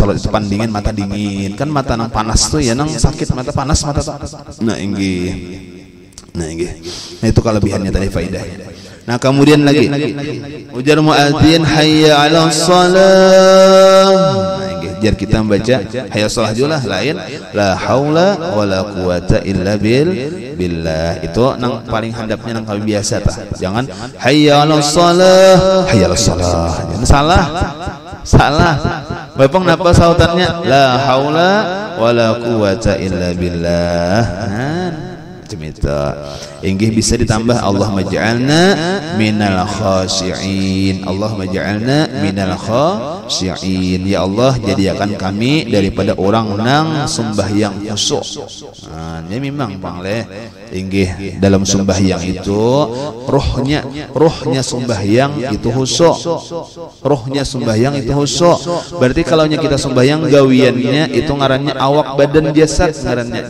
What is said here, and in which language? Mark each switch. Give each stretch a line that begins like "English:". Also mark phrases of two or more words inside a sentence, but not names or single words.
Banjar: Salat itu pandingin mata dingin. Kan mata nang panas tuh ya nang sakit mata panas mata tuh. Nah inggih. Nah inggih. Nah itu kelebihannya tadi faidahnya. Nah kemudian lagi ujar muadzin
Arabic: حي على الصلاة.
Banjar: jar kita membaca
Arabic: حي صلاة
Banjar: julah lain
Arabic: لا حول ولا قوة إلا بالله.
Banjar: Itu nang paling handapnya nang kami biasa tah.
Arabic: Jangan حي على الصلاة، حي على الصلاة.
Banjar: Salah. Bapang napa sautannya
Arabic: لا حول ولا قوة إلا بالله.
Banjar: Cemita inggih bisa ditambah
Arabic: اللهم اجعلنا من الخاشعين، اللهم اجعلنا من الخاشعين, Allahumma ja'alna minal khashi'in.
Banjar: Ya Allah, jadikan kami daripada orang nang sembahyang khusyuk. Ini memang pangleh inggih dalam sembahyang itu rohnya sembahyang itu khusyuk. Rohnya sembahyang itu khusyuk. Berarti kalau kita sembahyang gawiannya itu ngarannya awak badan jasad ngarannya.